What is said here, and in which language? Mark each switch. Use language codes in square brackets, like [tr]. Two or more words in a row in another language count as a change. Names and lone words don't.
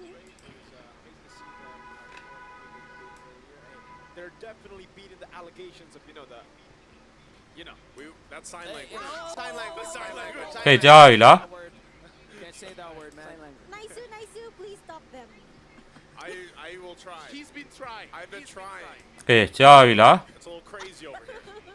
[en] They're definitely beating the allegations of that sign language. Sign language. [my] ဟဲ့ကြားရလား [en] Can't say that word, man. Nice, please stop them. I will try. He's been trying. I've been trying. [my] ဟဲ့ကြားရလား [en] It's a little crazy over here.